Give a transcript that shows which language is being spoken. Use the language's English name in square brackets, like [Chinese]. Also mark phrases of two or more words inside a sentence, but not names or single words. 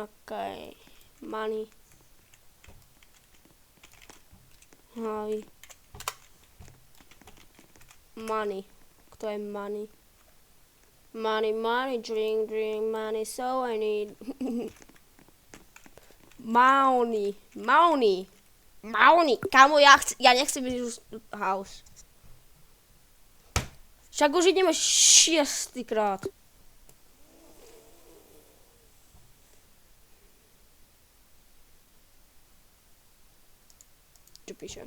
[Slovak] Počkaj. Money. Hej. Money. Kto je money? [English] Money, money, drink, drink, money, so I need. [Slovak] Mauni. Mauni. Mauni. Kámo, ja nechcem byť už house. Však už ideme 6. krát. Čo píše?